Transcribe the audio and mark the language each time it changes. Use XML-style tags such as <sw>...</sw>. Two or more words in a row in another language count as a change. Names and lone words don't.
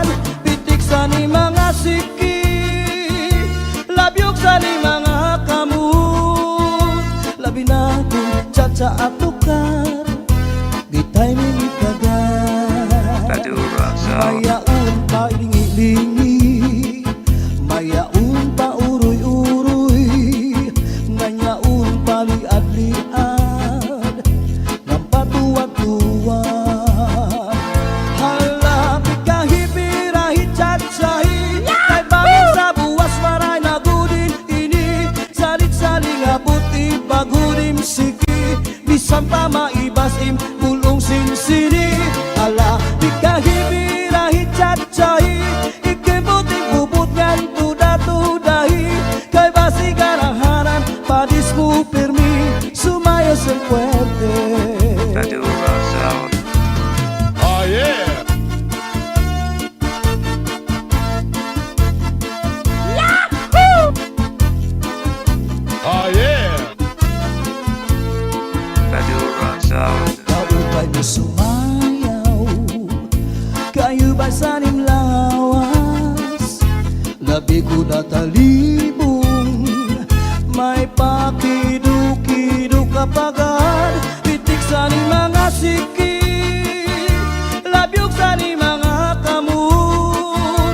<bks>Pitik sa ni mga siki, labyog sa ni mga kamot. Labi na kong tsa-tsa at tukar, bitay mingit kagad. Badura Sound. Mayaon pa ilingi-lingi, mayaon pa uroy-uroy, nganyaon pa liad-liad, ng patuwad-tuwad. Halapit kahipirahi tsatsahi, kay bangin sa buwas maray na gudin ini. Salit-saling abuti bagudim siki, bisan pa maibasim bulong sinsini. Halapit kahipirahi tsatsahi, ikibuting bubut ngan tuda-tudahi, kay basi garahanan padis mo pirmi, sumayos ang puwerte. Badura Sound.</bks> <en>Oh yeah. Oh yeah.</en> <bks>Badura Sound. Kaupay mo sumayaw, kayo ba sanim lawas? Labi ko natalibong, may pakido-kido kapagad. Pitik sa ni mga siki, labyog sa ni mga kamot.</bks>